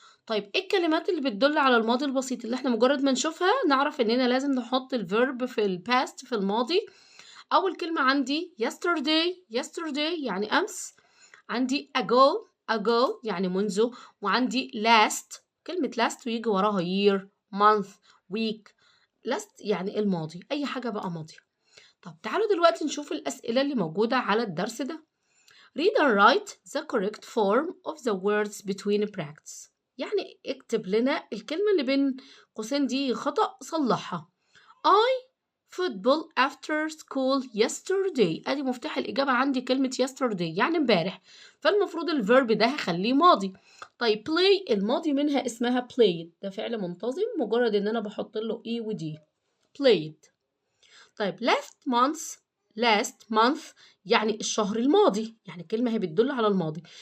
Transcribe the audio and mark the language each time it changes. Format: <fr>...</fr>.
<ar>طيب ايه الكلمات اللي بتدل على الماضي البسيط اللي احنا مجرد ما نشوفها نعرف اننا لازم نحط الفيرب في الباست في الماضي؟ اول كلمة عندي yesterday يعني امس، عندي ago يعني منذ، وعندي last كلمة last ويجي وراها year month week. last يعني الماضي، اي حاجة بقى ماضية. طب تعالوا دلوقتي نشوف الاسئلة اللي موجودة على الدرس ده.</ar> <en>Read and write the correct form of the words between brackets.</en> <ar>يعني اكتب لنا الكلمة اللي بين قوسين دي خطأ صلحها.</ar> <en>I football after school yesterday.</en> <ar>ادي مفتاح الإجابة عندي كلمة yesterday يعني امبارح، فالمفروض الفيرب ده هخليه ماضي. طيب play الماضي منها اسمها played، ده فعل منتظم مجرد ان انا بحط له اي ودي.</ar> <en>played.</en> <ar>طيب last month يعني الشهر الماضي، يعني كلمة هي بتدل على الماضي.</ar>